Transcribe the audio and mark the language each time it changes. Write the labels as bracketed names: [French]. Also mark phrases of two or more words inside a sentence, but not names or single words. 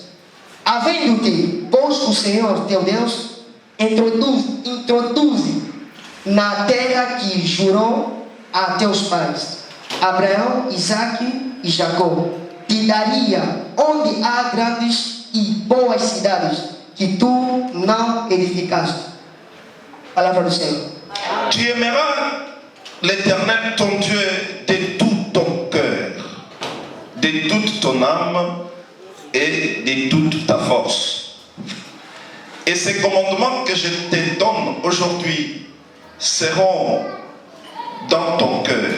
[Portuguese] Havendo-te, pois, o Senhor teu Deus introduze na terra que jurou a teus pais, Abraão, Isaque e Jacó, te daria, onde há grandes e boas cidades que tu não edificaste. Palavra do Senhor. [French] Tu aimeras l'Éternel ton Dieu de tout ton cœur, de toute ton âme et de toute ta force. Et ces commandements que je te donne aujourd'hui seront dans ton cœur.